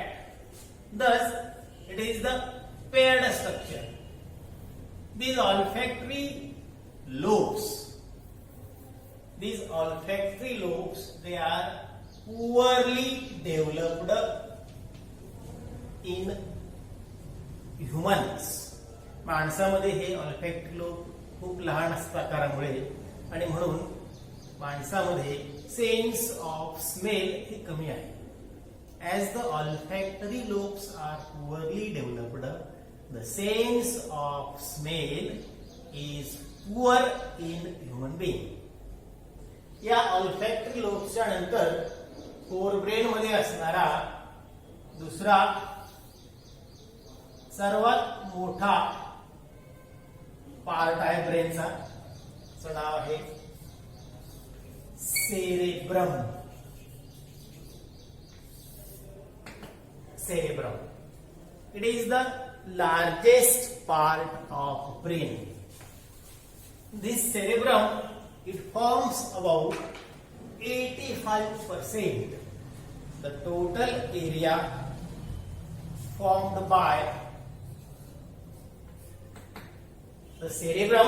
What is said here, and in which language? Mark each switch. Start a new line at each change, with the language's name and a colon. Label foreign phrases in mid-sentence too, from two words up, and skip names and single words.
English: Thus, it is the paired structure. These olfactory lobes, they are poorly developed in humans.
Marathi: माणसामध्ये हे
English: olfactory lobe
Marathi: खूप लहान आकारामुळे आणि म्हणून माणसामध्ये
English: sense of smell
Marathi: हे कमी आहे.
English: As the olfactory lobes are poorly developed, the sense of smell is poor in human being.
Marathi: या
English: olfactory lobes
Marathi: च्या नंतर फोरब्रेन मध्ये असणारा दुसरा सर्वात मोठा पार्ट आहे ब्रेनचा. त्याचं नाव आहे सेरेब्रम.
English: Cerebrum. It is the largest part of brain. This cerebrum, it forms about 85% the total area formed by the cerebrum.